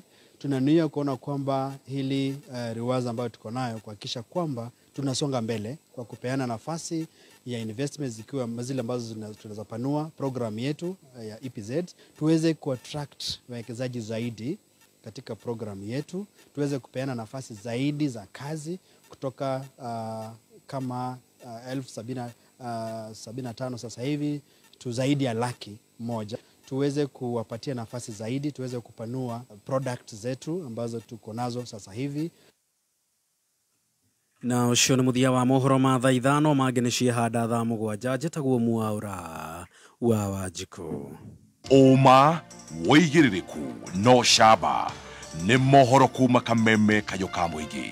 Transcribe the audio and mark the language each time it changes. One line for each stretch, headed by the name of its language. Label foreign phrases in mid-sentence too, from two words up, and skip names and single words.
Swahili: Tunanuia kuona kwamba hili riwaza ambayo tuko nayo kuhakikisha kwamba tunasonga mbele kwa kupeana nafasi ya investments zikiwa zile ambazo tunaweza panua program yetu ya EPZ, tuweze kuattract wawekezaji zaidi katika programu yetu, tuweze kupeana nafasi zaidi za kazi kutoka kama 75,000 sasa hivi tu zaidi ya 100,000. Tuweze kuwapatia nafasi zaidi, tuweze kupanua product zetu ambazo tuko nazo sasa hivi.
Kikuyu: Na ucio ni muthia wa mohoro ma thaa 5 mangenishia hada thaa 7 njitagwo Mwaura wa Wanjiku. Oma woigiririku no shaba ni mohoro kuma Kameme Kayoka Muigi.